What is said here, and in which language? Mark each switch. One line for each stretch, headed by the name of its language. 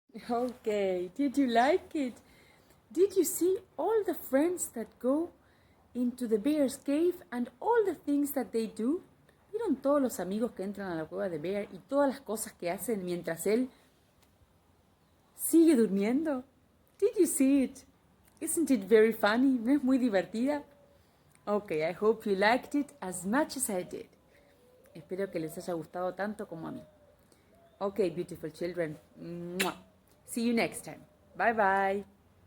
English: Okay, did you like it? Did you see all the friends that go into the bear's cave and all the things that they do?
Spanish: ¿Vieron todos los amigos que entran a la cueva de Bear y todas las cosas que hacen mientras él sigue durmiendo?
English: Did you see it? Isn't it very funny?
Spanish: ¿No es muy divertida?
English: Okay, I hope you liked it as much as I did.
Spanish: Espero que les haya gustado tanto como a mí.
English: Okay, beautiful children. Mwah. See you next time. Bye bye.